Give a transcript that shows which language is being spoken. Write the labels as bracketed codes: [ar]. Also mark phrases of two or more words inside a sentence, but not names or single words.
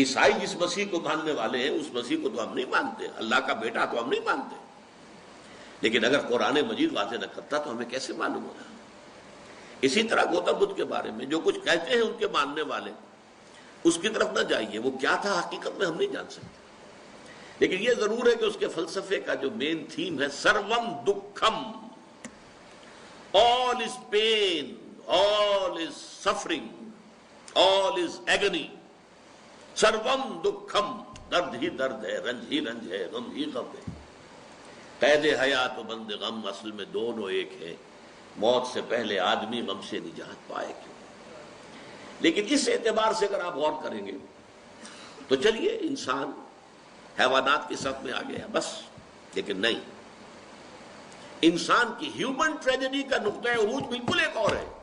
[ur] عیسائی جس مسیح کو ماننے والے ہیں اس مسیح کو تو ہم نہیں مانتے، اللہ کا بیٹا تو ہم نہیں مانتے، لیکن اگر قرآن مجید واضح نہ کرتا تو ہمیں کیسے معلوم ہوتا. اسی طرح گوتم بدھ کے بارے میں جو کچھ کہتے ہیں ان کے ماننے والے، اس کی طرف نہ جائیے، وہ کیا تھا حقیقت میں ہم نہیں جان سکتے. لیکن یہ ضرور ہے کہ اس کے فلسفے کا جو مین تھیم ہے [sa] सर्वम् दुःखम्, [en] all is pain, all is suffering, all is agony. [sa] सर्वम् दुःखम्, [ur] درد ہی درد ہے، رنج ہی رنج ہے، غم ہی غم ہے. قید حیات و بند غم اصل میں دونوں ایک ہیں، موت سے پہلے آدمی غم سے نجات پائے کیوں. لیکن اس اعتبار سے اگر آپ غور کریں گے تو چلیے انسان حیوانات کی صف میں آ گیا بس، لیکن نہیں، انسان کی [en] human tragedy [ur] کا نقطۂ عروج بالکل ایک اور ہے.